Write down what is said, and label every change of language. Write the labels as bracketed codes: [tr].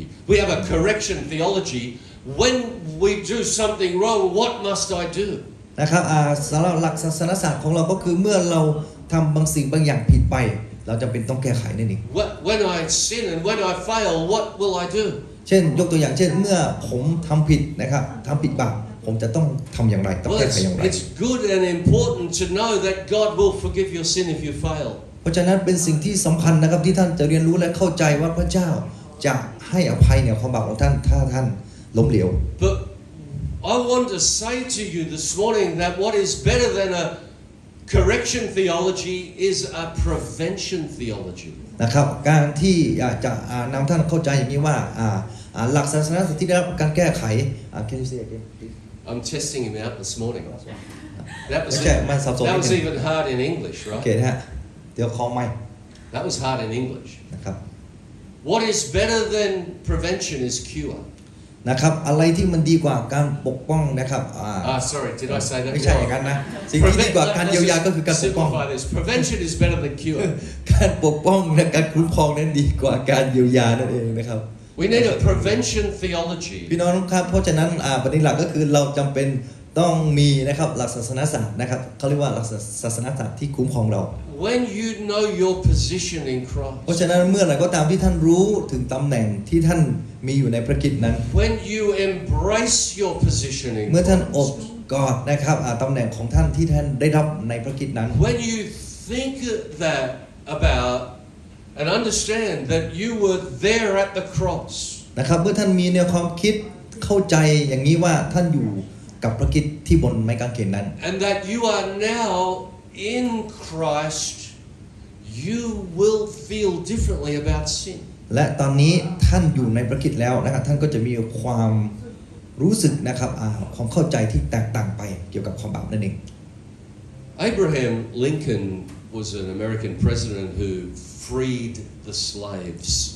[en] We have a correction theology. When we do something wrong, what must I do? [th] นะครับสำหรับหลักศาสนศาสตร์ของเราก็คือเมื่อเราทำบางสิ่งบางอย่างผิดไปเราจำเป็นต้องแก้ไขนั่นเอง [en] When I sin and when I fail, what will I do? [th] เช่นยกตัวอย่างเช่นเมื่อผมทำผิดนะครับทำผิดบาปผมจะต้องทำอย่างไรต้อง [en] Well, [th] แก้ไขอย่างไร [en] it's good and important to know that God will forgive your sin if you fail. [th] เพราะฉะนั้นเป็นสิ่งที่สำคัญนะครับที่ท่านจะเรียนรู้และเข้าใจว่าพระเจ้าจะให้อภัยในความบาปของท่านถ้าท่านล้มเหลว [en] But I want to say to you this morning that what is better than a correction theology is a prevention theology. [th] นะครับการที่อยากจะนำท่านเข้าใจอย่างนี้ว่าหลักศาสนาที่ได้รับการแก้ไข [en] Can you say again please? I'm testing him out this morning. That was [th] ไม่ใช่มันสับสนนิด [en] was [th] นึง [en] even hard in English, [th] โอเค [en] right? [th] นะฮะเดี๋ยวคอไม่ [en] That was hard in English. [th] นะครับ [en] What is better than prevention is cure. [th] นะครับอะไรที่มันดีกว่าการปกป้องนะครับ [en] Sorry, did I say that? [th] ไม่ใช่อย่างนั้นนะสิ่งที่ดีกว่าการเยียวยาก็คือการปกป้อง [en] Simplify this. Prevention is better than cure. [th] การปกป้องและการคุ้มครองนั้นดีกว่าการเยียวยานั่นเองนะครับ [en] We need a prevention theology. [th] พี่น้องครับเพราะฉะนั้นประเด็นหลักก็คือเราจำเป็นต้องมีนะครับหลักศาสนศาสตร์นะครับเขาเรียกว่าหลักศาสนศาสตร์ที่คุ้มครองเรา [en] When you know your position in [th] เพราะ [en] Christ, [th] ฉะนั้นเมื่อไหร่ก็ตามที่ท่านรู้ถึงตำแหน่งที่ท่านมีอยู่ในพระคริสต์นั้น [en] when you embrace your position in [th] เมื่อท่านอบ [en] Christ, [th] กอดนะครับตำแหน่งของท่านที่ท่านได้รับในพระคริสต์นั้น [en] when you think that about and understand that you were there at the cross, [th] นะครับเมื่อท่านมีแนวความคิดเข้าใจอย่างนี้ว่าท่านอยู่กับพระคริสต์ที่บนไม้กางเขนนั้น [en] and that you are now in Christ, you will feel differently about sin. [th] และตอนนี้ท่านอยู่ในพระคริสต์แล้วนะครับท่านก็จะมีความรู้สึกนะครับความเข้าใจที่แตกต่างไปเกี่ยวกับความบาปนั่นเอง [en] Abraham Lincoln was an American president who freed the slaves